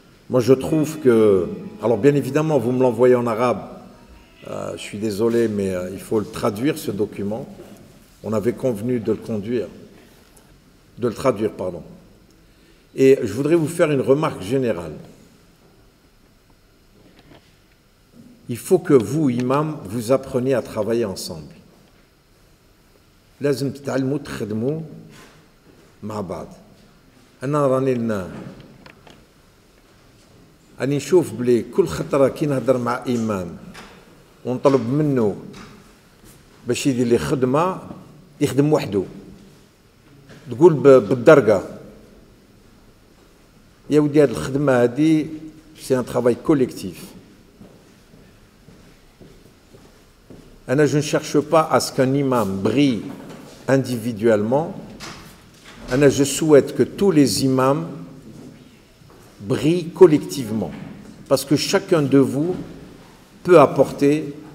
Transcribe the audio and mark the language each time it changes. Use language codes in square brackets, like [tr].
[fr] Moi je trouve que, alors bien évidemment vous me l'envoyez en arabe, je suis désolé mais il faut le traduire ce document. On avait convenu de le traduire, pardon. Et je voudrais vous faire une remarque générale. Il faut que vous, imams, vous appreniez à travailler ensemble. [ar] لازم تتعلموا تخدموا مع بعض. أنا راني نشوف بلي كل خطرة كي نهضر مع إمام ونطلب منه باش يدير لي خدمة يخدم وحده. تقول بالدرجة يا ودي هاد الخدمة هادي [fr] سي ان ترافاي كوليكتيف. Je ne cherche pas à ce qu'un imam brille individuellement. Je souhaite que tous les imams brillent collectivement. Parce que chacun de vous peut apporter